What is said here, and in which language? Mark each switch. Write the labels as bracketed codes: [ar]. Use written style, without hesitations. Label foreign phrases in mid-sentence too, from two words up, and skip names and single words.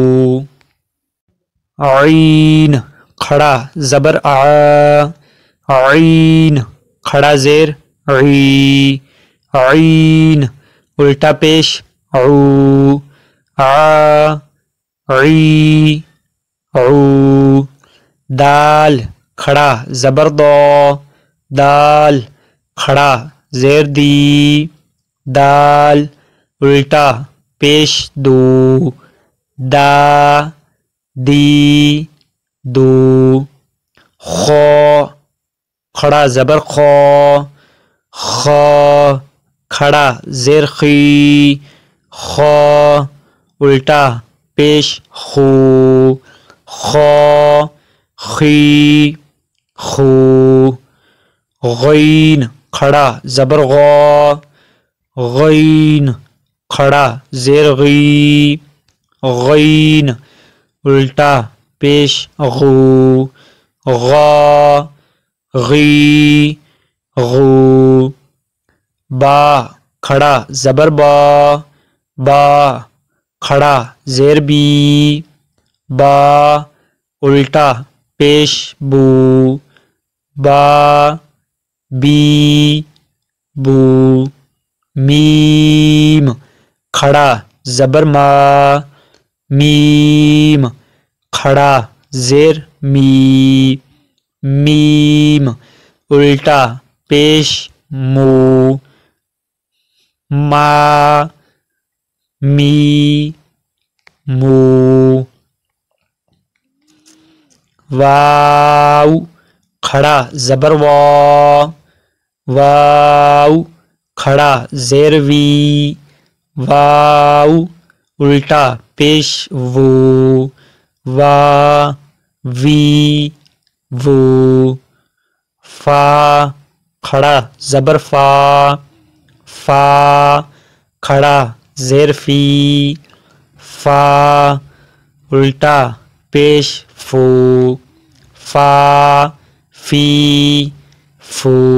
[ur] عین کھڑا زبر آ، عین کھڑا زیر عی، عین الٹا پیش عو، آ عی عو۔ دال کھڑا زبر دو، دال کھڑا زیر دی، دال الٹا پیش دو، دا دی دو۔ خو کھڑا زبر خو، خو کھڑا زیر خی، خو الٹا پیش خو، خو خی خو۔ غین کھڑا زبر غو، غین کھڑا زیر غی، غین الٹا پیش غو، غا غی غو۔ با کھڑا زبر با، با کھڑا زیر بی، با الٹا پیش بو، با بی بو۔ میم کھڑا زبر ما، میم کھڑا زیر می، میم الٹا پیش مو، ما می مو۔ واو کھڑا زبر وا، واو کھڑا زیر وی، واو الٹا پیش وو، وا وی وو۔ فا کھڑا زبر فا، فا کھڑا زیر فی، فا الٹا پیش فو، فا فی فو۔